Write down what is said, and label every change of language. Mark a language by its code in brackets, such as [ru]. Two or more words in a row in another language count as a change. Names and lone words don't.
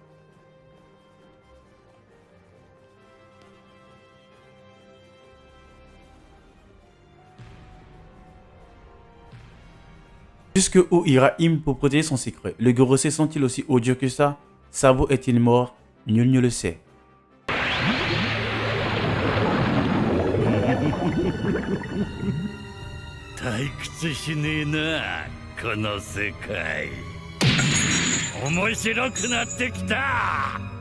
[fr] Jusque où ira Im pour protéger son secret? Les Gorosei sont-ils aussi odieux que ça? Sabo est-il mort? Nul ne le sait. [ja] 退屈しねえなこの世界面白くなってきた